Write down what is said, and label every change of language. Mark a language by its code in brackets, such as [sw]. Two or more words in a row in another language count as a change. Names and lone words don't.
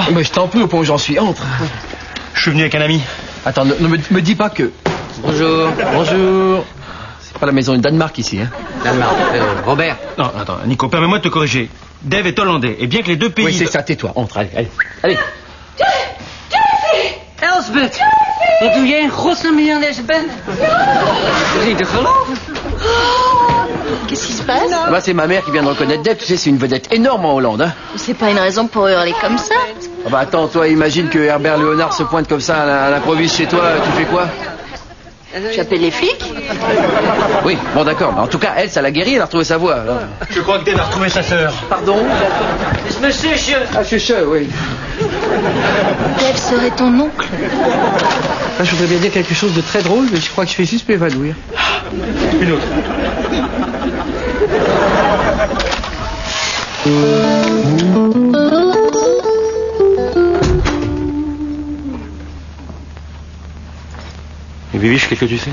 [fr] Mais je t'en prie, au point où j'en suis, entre. Je suis venu avec un ami. Attends, ne me dis pas que... Bonjour. C'est pas la maison du Danemark ici, hein? Danemark. Robert. Non, attends, Nico, permets-moi de te corriger. Dave est hollandais, et bien que les deux pays... Oui, c'est ça, tais-toi, entre, allez. [nl] Elsbeth, wat doe jij in godsnaam hier aan deze band? Dat is niet te geloven. [fr] Qu'est-ce qui se passe? Bah, c'est ma mère qui vient de reconnaître Dave, tu sais, c'est une vedette énorme en Hollande, hein? C'est pas une raison pour hurler comme ça. Ah bah attends, toi, imagine que Herbert Léonard se pointe comme ça à l'improviste chez toi, tu fais quoi? Tu appelles les flics? Oui, bon d'accord, mais en tout cas, elle, ça l'a guéri, elle a retrouvé sa voix. Alors. Je crois que Dave a retrouvé sa sœur. Pardon? [nl] is mijn zusje. [fr] Ah, Chuche, oui. Dave serait ton oncle. Là, je voudrais bien dire quelque chose de très drôle, mais je crois que je fais juste m'évanouir. Une autre. Et Bibiche, qu'est-ce que tu fais?